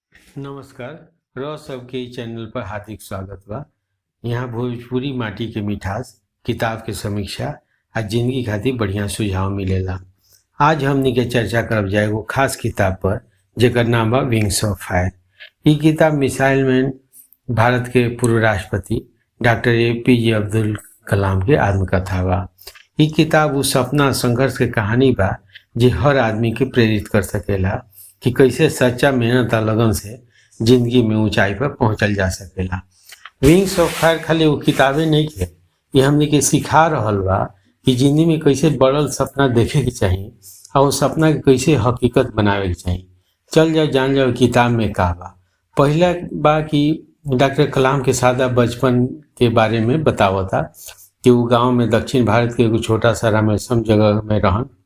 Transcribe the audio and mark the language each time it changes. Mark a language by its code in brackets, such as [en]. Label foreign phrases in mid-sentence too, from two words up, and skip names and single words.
[bho] नमस्कार। रह सबके चैनल पर हार्दिक स्वागत बा। यहाँ भोजपुरी माटी के मिठास, किताब के समीक्षा आ जिंदगी खातिर बढ़िया सुझाव मिलेला। आज हमनी के चर्चा करब जाए वो खास किताब पर जेकर नाम बा विंग्स ऑफ फायर। ई किताब मिसाइल मैन भारत के पूर्व राष्ट्रपति डॉक्टर APJ अब्दुल कलाम के आत्मकथा बा। ई किताब उस सपना संघर्ष के कहानी बा जे हर आदमी के प्रेरित कर सकेला कि कैसे सच्चा मेहनत और लगन से जिंदगी में ऊंचाई पर पहुंचल जा सकेला। विंग्स ऑफ फायर खाली वो किताबें नहीं के, ये हमने के सिखा रहल बा कि जिंदगी में कैसे बड़ल सपना देखे के चाहिए और वो सपना के कैसे हकीकत बनावे के चाहिए। चल जाओ जान जाओ किताब में का बा। पहला बा कि डॉक्टर कलाम के सादा बचपन के बारे में बतावता कि वो गांव में दक्षिण भारत के एगो छोटा सा रामेश्वरम जगह में रहन।